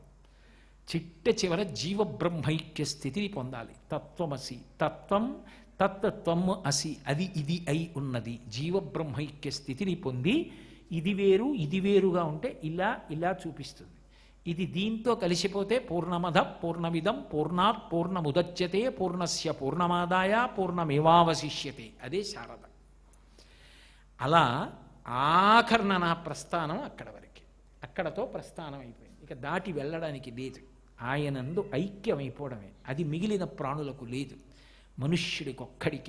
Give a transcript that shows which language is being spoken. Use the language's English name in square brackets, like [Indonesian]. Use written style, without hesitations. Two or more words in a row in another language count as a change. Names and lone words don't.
[Telugu] చిట్ట చివర జీవబ్రహ్మైక్య స్థితిని పొందాలి. [Sanskrit] తత్వమసి, తత్వం తత్వం అసి, [Telugu] అది ఇది అయి ఉన్నది. జీవబ్రహ్మైక్య స్థితిని పొంది ఇది వేరు ఇది వేరుగా ఉంటే ఇలా ఇలా చూపిస్తుంది. ఇది దీంతో కలిసిపోతే [Sanskrit] పూర్ణమద పూర్ణమిదం పూర్ణాత్ పూర్ణముదచ్యతే పూర్ణస్య పూర్ణమాదాయ పూర్ణమేవావశిష్యతే. [Telugu] అదే శారద. అలా ఆఖరణ నా ప్రస్థానం అక్కడ వరకే, అక్కడతో ప్రస్థానం అయిపోయింది. ఇక దాటి వెళ్ళడానికి లేదు. ఆయనందు ఐక్యమైపోవడమే. అది మిగిలిన ప్రాణులకు లేదు, మనుష్యుడికి ఒక్కడికే.